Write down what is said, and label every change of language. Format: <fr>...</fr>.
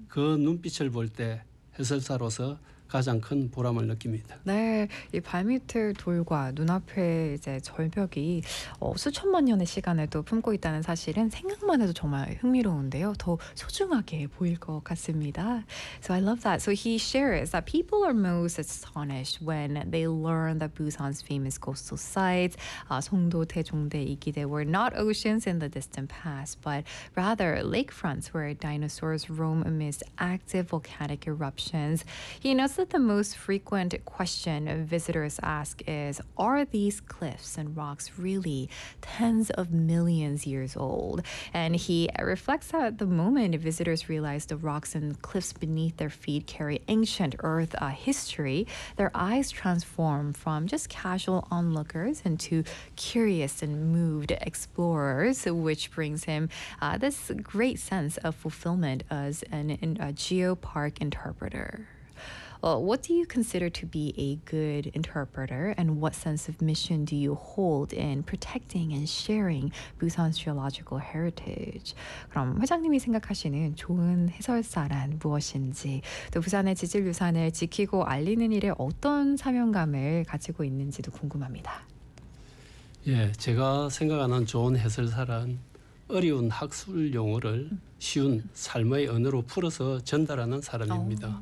<ko>그 눈빛을 볼때 해설사로서 가장 큰 보람을 느낍니다. 네, 이 발밑을 돌과 눈앞에 이제 절벽이 수천만 년의 시간에도 품고 있다는 사실은 생각만 해도 정말 흥미로운데요. 더 소중하게 보일 것 같습니다.</ko> <en>So I love that. So he shares that people are most astonished when they learn that Busan's famous coastal sites, Songdo, Taejongdae, Ikide, were not oceans in the distant past, but rather lakefronts where dinosaurs roam amidst active volcanic eruptions. He notes that the most frequent question visitors ask is, are these cliffs and rocks really tens of millions years old? And he reflects that the moment visitors realize the rocks and cliffs beneath their feet carry ancient Earth history, their eyes transform from just casual onlookers into curious and moved explorers, which brings him this great sense of fulfillment as a geopark interpreter. Well, what do you consider to be a good interpreter, and what sense of mission do you hold in protecting and sharing Busan's geological heritage?</en> <ko>그럼 회장님이 생각하시는 좋은 해설사란 무엇인지, 또 부산의 지질 유산을 지키고 알리는 일에 어떤 사명감을 가지고 있는지도 궁금합니다. 예, 제가 생각하는 좋은 해설사란 어려운 학술 용어를 쉬운 삶의 언어로 풀어서 전달하는 사람입니다.</ko>